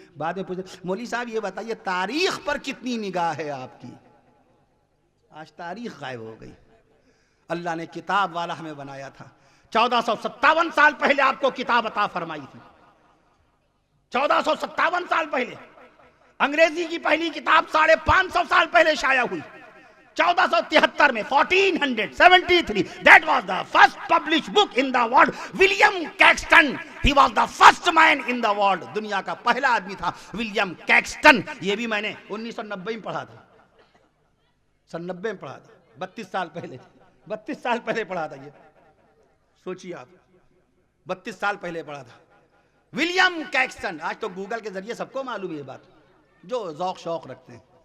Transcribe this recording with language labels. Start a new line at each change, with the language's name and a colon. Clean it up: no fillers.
Urdu: بعد میں پوچھتے مولوی صاحب یہ بتائیے تاریخ پر کتنی نگاہ ہے آپ کی؟ آج تاریخ غائب ہو گئی. اللہ نے کتاب والا ہمیں بنایا تھا. 1457 سال پہلے آپ کو کتاب عطا فرمائی تھی. 1457 سال پہلے انگریزی کی پہلی کتاب 550 سال پہلے شائع ہوئی.
English: 1473 میں 1473 that was the first published book in the world. William Caxton, he was the first man in the world.
Urdu: دنیا کا پہلا آدمی تھا ولیم کیکسٹن. یہ بھی میں نے 1990 میں پڑھا تھا, 90 میں پڑھا تھا, 32 سال پہلے پڑھا تھا. یہ سوچیے آپ, 32 سال پہلے پڑھا تھا ولیم کیکسٹن. آج تو گوگل کے ذریعے سب کو معلوم ہے یہ بات, جو ذوق شوق رکھتے ہیں.